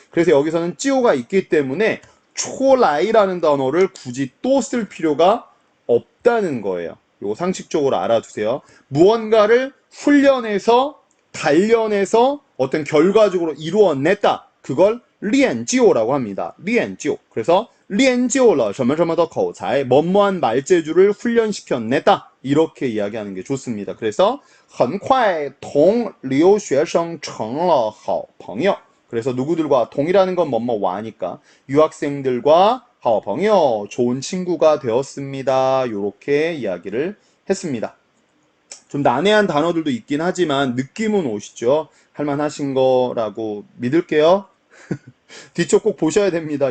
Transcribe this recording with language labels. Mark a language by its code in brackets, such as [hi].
[ko] 그래서 여기서는 찌오가 있기 때문에 초라이라는 단어를 굳이 또 쓸 필요가 없다는 거예요. 요거 상식적으로 알아두세요. 무언가를 훈련해서 단련해서 어떤 결과적으로 이루어냈다. 그걸 练就라고 합니다. 练就. 그래서 [zh] 练就了什么什么的口才 [ko] 뭐뭐한 말재주를 훈련시켜냈다. 이렇게 이야기하는 게 좋습니다. [zh] 그래서 很快同留学生成了好朋友. [ko] 그래서 누구들과 동이라는 건 뭐뭐 와니까 유학생들과 好朋友 좋은 친구가 되었습니다. 이렇게 이야기를 했습니다. 좀 난해한 단어들도 있긴 하지만 느낌은 오시죠? 할만하신 거라고 믿을게요. 뒤쪽 꼭 보셔야 됩니다.